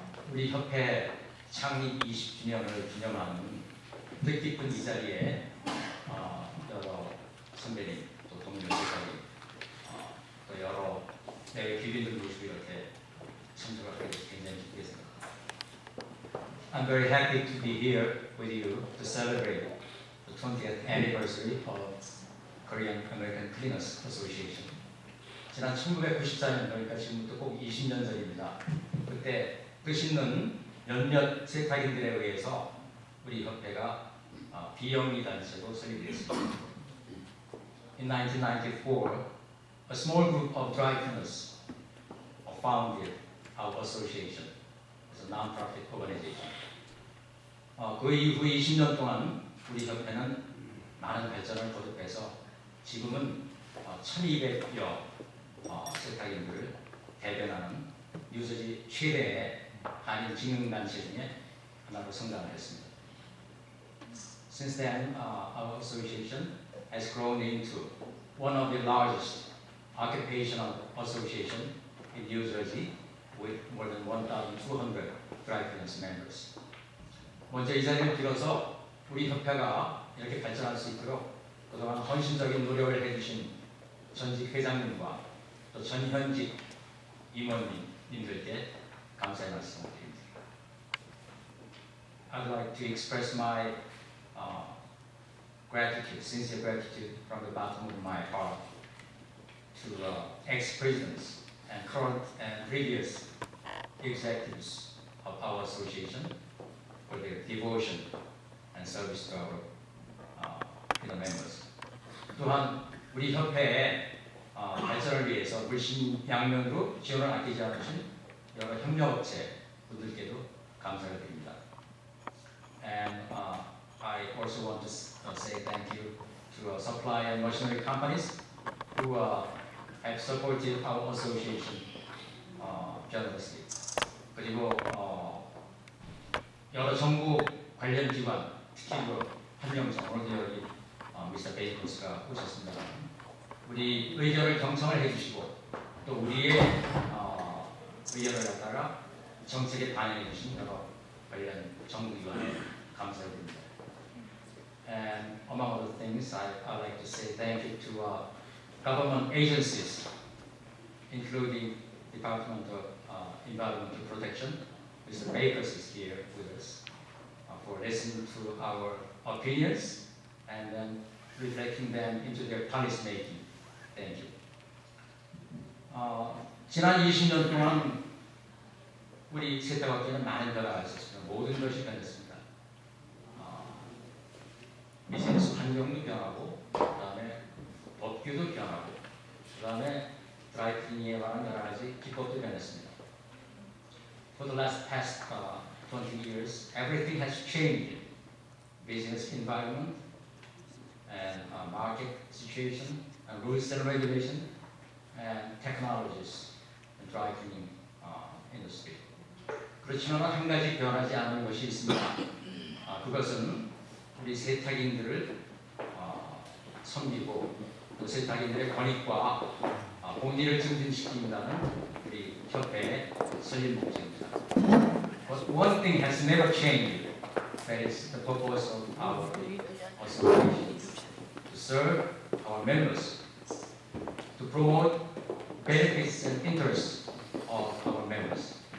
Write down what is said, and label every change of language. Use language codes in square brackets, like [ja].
[ko] 우리 협회 창립 20주년을 기념하는 뜻깊은 이 자리에 여러 선배님, 또 동료 대표님, 또 여러 내외 귀빈들 모시고 이렇게 참석하게 돼서 굉장히 기쁘게 생각합니다. [en] I'm very happy to be here with you to celebrate the 20th anniversary of Korean American Cleaners Association. [ko] 지난 1994년, 그러니까 지금부터 꼭 20년 전입니다. 그때 뜻있는 몇몇 세탁인들에 의해서 우리 협회가 비영리 단체로 설립됐습니다. [en] In 1994, a small group of dry cleaners founded our association as a non-profit organization. [ko] 그 이후 20년 동안 우리 협회는 많은 발전을 거듭해서 지금은 1200여 세탁인들을 대변하는 뉴저지 최대의 한인 직능단체 중에 하나로 성장을 했습니다. [en] Since then, our association has grown into one of the largest occupational association in New Jersey with more than 1,200 dry cleaners members. [ko] 먼저 이 자리를 빌어서 우리 협회가 이렇게 발전할 수 있도록 그동안 헌신적인 노력을 해주신 전직 회장님과 또 전현직 임원님들께 감사의 말씀을 드립니다. [en] I'd like to express my gratitude, sincere gratitude from the bottom of my heart to ex-presidents and current and previous executives of our association for their devotion and service to our members. [ko] 또한 우리 협회의 발전을 위해서 물심양면으로 지원을 아끼지 않으신 여러 협력업체 분들께도 감사를 드립니다. [en] And I also want to say thank you to supply and machinery companies who have supported our association generously. [ko] 그리고 여러 정부 관련 기관, 특히 환경청, 오늘도 여기 미스터 베이커스가 오셨습니다. 우리 의견을 경청을 해주시고 또 우리의 의견을 갖다가 정책에 반영해 주신 여러 관련 정부기관에 감사를 드립니다. [en] And among other things, I'd like to say thank you to government agencies, including Department of Environmental Protection. Mr. Bakers is here with us for listening to our opinions and then reflecting them into their policy making. Thank you. [ko] 지난 20년 동안 우리 세탁업계는 많은 변화가 있었습니다. 모든 것이 변했습니다. 비즈니스 환경도 변하고, 그 다음에 법규도 변하고, 그 다음에 드라이클리닝에 관한 여러 가지 기법도 변했습니다. [en] For the past 20 years, everything has changed. Business environment and market situation and rules and regulation and technologies in dry cleaning industry. [ko] 그렇지만 한 가지 변하지 않은 것이 있습니다. 그것은 우리 세탁인들을 섬기고 또 세탁인들의 권익과 복리를 증진시킨다는 우리 협회의 설립 목적입니다. [en] But one thing has never changed. That is the purpose of our association: to serve our members, to promote benefits and interests of our members.